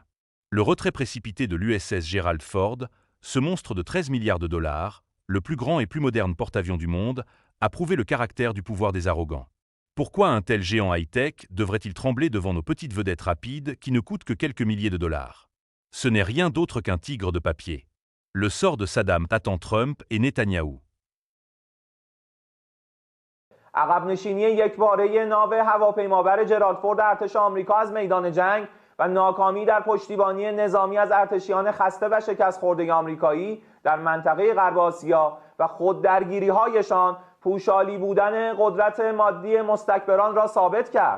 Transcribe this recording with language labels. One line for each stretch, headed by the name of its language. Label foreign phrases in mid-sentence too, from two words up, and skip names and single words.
French: Le retrait précipité de l'USS Gerald Ford, ce monstre de 13 milliards de dollars, le plus grand et plus moderne porte-avions du monde, a prouvé le caractère du pouvoir des arrogants. Pourquoi un tel géant high-tech devrait-il trembler devant nos petites vedettes rapides qui ne coûtent que quelques milliers de dollars? Ce n'est rien d'autre qu'un tigre de papier. Le sort de Saddam attend Trump et Netanyahou.
Persian: عقب نشینی یکباره ناو هواپیمابر جرالد فورد ارتش آمریکا از میدان جنگ و ناکامی در پشتیبانی نظامی از ارتشیان خسته و شکست خورده آمریکایی در منطقه غرب آسیا و خود درگیری‌هایشان پوشالی بودن قدرت مادی مستکبران را ثابت کرد.